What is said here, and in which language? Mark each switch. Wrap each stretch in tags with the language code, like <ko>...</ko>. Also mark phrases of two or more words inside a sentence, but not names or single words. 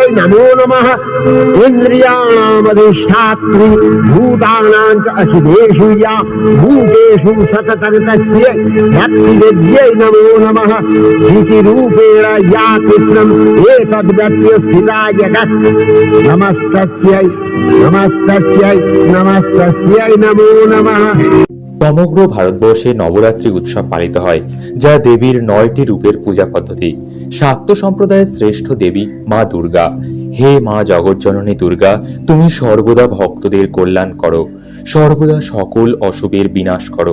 <sa>नमो नमः इन्द्रियाणामधिष्ठात्री भूतानां च अखिलेषु या भूतेषु सततं तस्यै भक्तिविद्यै नमो नमः धीतिरूपेण या कृष्णम् एतद्व्यक्त्य स्थिता जगत् नमस्तस्यै नमस्तस्यै नमस्तस्यै नमो नमः।</sa> <bn>সমগ্র ভারতবর্ষে নবরাত্রি উৎসব পালিত হয়, যা দেবীর 9টি রূপের পূজা পদ্ধতি। শাক্ত সম্প্রদায়ের শ্রেষ্ঠ দেবী মা দুর্গা। হে মা জগজ্জননী দুর্গা, তুমি সর্বদা ভক্তদের কল্যাণ করো, সর্বদা সকল অশুভের বিনাশ করো।</bn>